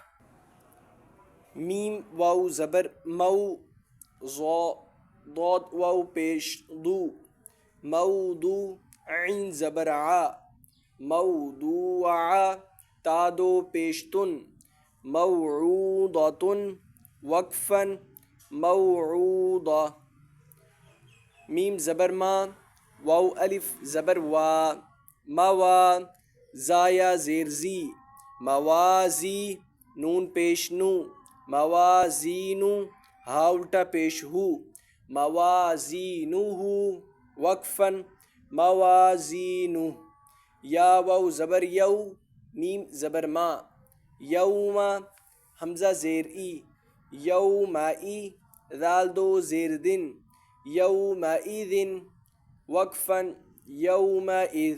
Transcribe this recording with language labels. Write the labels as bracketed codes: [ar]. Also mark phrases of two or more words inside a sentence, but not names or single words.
[ur] میم واو زبر مو، ضاد واو پیش دو، مودو عین زبر ع، موضوعہ تا دو پیش تن، موعودۃ وقفاً موعودہ. میم زبر ما، واو الف زبر وا، موا زا یا زیر زی، موازی نون پیش نو، موازینو ہا الٹا پیش ہو، موازینہ وقفاً موازینہ. یا واو زبر یو، میم زبر ما، یوما حمزہ زیر ای، یومئی ذال دو زیر دن، یومئذ وقفاً یومئذ.